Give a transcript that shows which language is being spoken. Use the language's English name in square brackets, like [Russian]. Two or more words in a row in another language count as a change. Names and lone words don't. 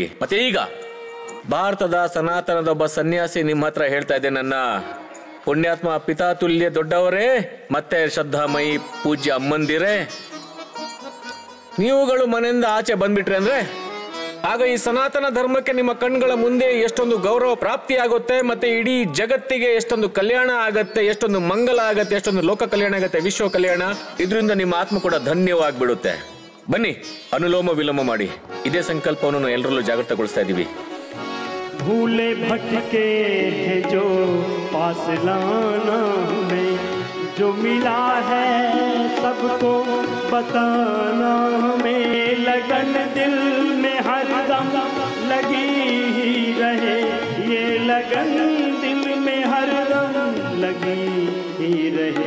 [Kannada] ಮತ್ತೆ ಈಗ ಭಾರತದ ಸನಾತನದ ಒಬ್ಬ ಸನ್ಯಾಸಿ ನಿಮ್ಮ ಹತ್ರ ಹೇಳ್ತಾ ಇದ್ದೆ, ನನ್ನ ಪುಣ್ಯಾತ್ಮ ಪಿತಾತುಲ್ಯ ದೊಡ್ಡವರೇ, ಮತ್ತೆ ಶ್ರದ್ಧಾಮಯಿ ಪೂಜ್ಯ ಅಮ್ಮಂದಿರೇ, ನೀವುಗಳು ಮನೆಯಿಂದ ಆಚೆ ಬಂದ್ಬಿಟ್ರೆ ಅಂದ್ರೆ ಆಗ ಈ ಸನಾತನ ಧರ್ಮಕ್ಕೆ ನಿಮ್ಮ ಕಣ್ಗಳ ಮುಂದೆ ಎಷ್ಟೊಂದು ಗೌರವ ಪ್ರಾಪ್ತಿ ಆಗುತ್ತೆ, ಮತ್ತೆ ಇಡೀ ಜಗತ್ತಿಗೆ ಎಷ್ಟೊಂದು ಕಲ್ಯಾಣ ಆಗತ್ತೆ, ಎಷ್ಟೊಂದು ಮಂಗಲ ಆಗತ್ತೆ, ಎಷ್ಟೊಂದು ಲೋಕ ಕಲ್ಯಾಣ ಆಗತ್ತೆ, ವಿಶ್ವ ಕಲ್ಯಾಣ. ಇದರಿಂದ ನಿಮ್ಮ ಆತ್ಮ ಕೂಡ ಧನ್ಯವಾಗ್ಬಿಡುತ್ತೆ. ಬನ್ನಿ, ಅನುಲೋಮ ವಿಲೋಮ ಮಾಡಿ. ಇದೇ ಸಂಕಲ್ಪವನ್ನು ಎಲ್ಲರಲ್ಲೂ ಜಾಗೃತಗೊಳಿಸ್ತಾ ಇದ್ದೀವಿ. [Hindi] भूले भटके हैं जो पास लाना हमें, जो मिला है सबको बताना हमें, लगन दिल में हरदम लगी ही रहे, ये लगन दिल में हरदम लगी ही रहे,